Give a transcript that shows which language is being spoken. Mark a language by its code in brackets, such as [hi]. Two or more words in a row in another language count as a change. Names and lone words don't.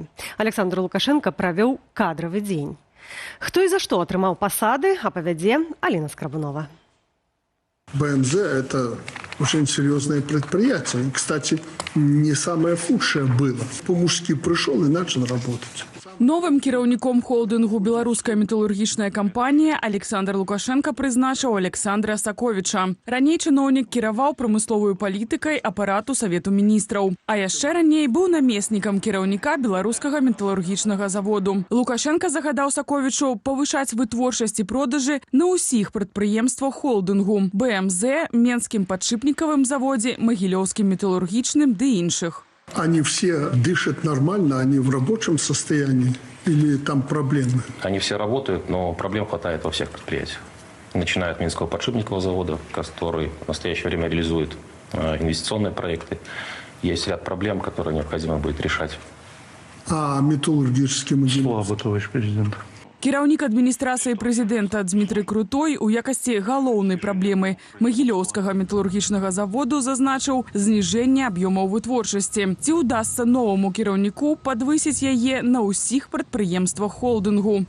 [be] Александр Лукашенко правёў кадравы дзень. Хто і за што атрымаў пасады, апавядзе Алина Скрабунова. [ru] БМЗ – это очень серьезное предприятие. Кстати, не самое худшее было. По-мужски пришел и начал работать. [be] Новым кіраўніком холдингу «Беларуская металлургічная кампанія» Александр Лукашенко прызначыў Александра Саковіча. Раней чыноўнік кіраваў прамысловую палітыкай апарату Савету міністраў. А яшчэ раней быў намеснікам кіраўніка беларускага металлургічнага заводу. Лукашенко загадаў Саковічу павышаць вытворчасць і продажы на ўсіх прадпрыемствах холдингу – БМЗ, Менскім падшипниковым заводзе, Магілёўскім металлургічным ды іншых. [ru] Они все дышат нормально, они в рабочем состоянии или там проблемы? Они все работают, но проблем хватает во всех предприятиях. Начиная от Минского подшипникового завода, который в настоящее время реализует инвестиционные проекты. Есть ряд проблем, которые необходимо будет решать. А металлургический музей? Слава, товарищ президент. [be] Кіраўнік адміністрацыі прэзідэнта Дмітрый Крутой у якасці галоўнай праблемы Магілёўскага металлургічнага заводу зазначыў зніжэнне аб'ёмаў вытворчасці. Ці ўдасца новаму кіраўніку падвысіць яе на ўсіх прадпрыемствах холдингу?